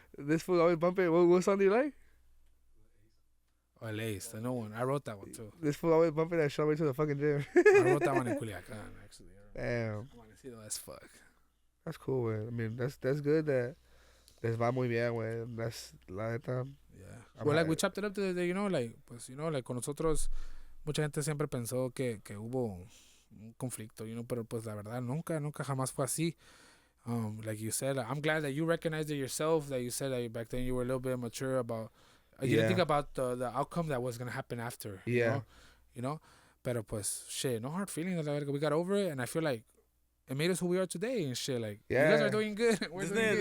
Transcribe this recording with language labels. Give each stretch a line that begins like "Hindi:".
English: This fool always bumping. What song do you like? Oh, El Ace, the new one. I wrote that one too. This fool always bumping that shit on the way to the fucking gym. I wrote that one in Culiacan, actually. Damn,
Spanish: Amanecido
English: as fuck. that's cool, man. I mean, that's good that
Spanish: Les va muy bien, güey. La neta.
English: Yeah. Well, like, we chopped it up the other day, you know, like,
Spanish: pues,
English: you know,
Spanish: like, con nosotros, mucha gente siempre pensó que hubo un conflicto, you know, pero pues la verdad nunca jamás fue así.
English: Like you said, I'm glad that you recognized it yourself, that you said that back then you were a little bit mature about, you didn't think about the outcome that was going to happen after, you know,
Spanish: pero pues,
English: shit, no hard feelings, like, we got over it, and I feel like it made us who we are today and shit, like, you guys are doing good, we're doing good.